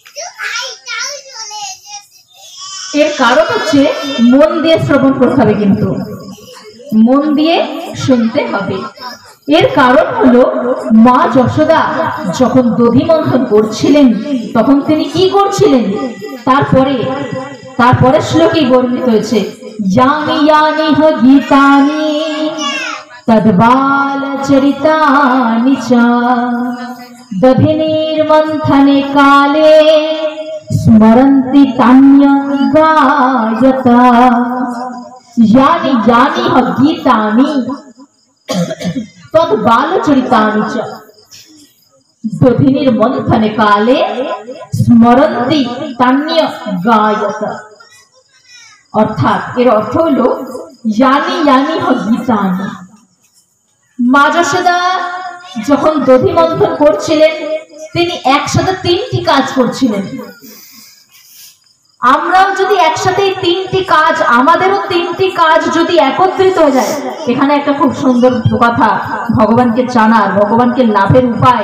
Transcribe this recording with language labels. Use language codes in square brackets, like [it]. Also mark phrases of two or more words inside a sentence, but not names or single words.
[bn] এর কারণ হচ্ছে মন দিয়ে শ্রবণ করতে হবে, কিন্তু মন দিয়ে শুনতে হবে। এর কারণ হলো মা যশোদা যখন দধি মন্থন করছিলেন তখন তিনি কি করছিলেন? তারপরে শ্লোকেই বর্ণিত হয়েছে, [sa] यानि यानि ह गीतानि तद्बाल चरितानि च दधिनिर्मन्थने काले स्मरन्ति तान्य गायता। यानि यानि ह गीतानि तद्बाल चरितानि च दधिनिर्मन्थने काले स्मरन्ति तान्य गायता। [bn] অর্থাৎ এর অর্থ হলো [sa] यानि यानि ह गीतानि। [bn] মা যশোদা যখন দধি মন্থন করছিলেন তিনি একসাথে তিনটি কাজ করছিলেন। আমরাও যদি একসাথে তিনটি কাজ, আমাদেরও তিনটি কাজ যদি একত্রিত হয়ে যায়, এখানে একটা খুব সুন্দর কথা, ভগবানকে জানার, ভগবানকে লাভের উপায়।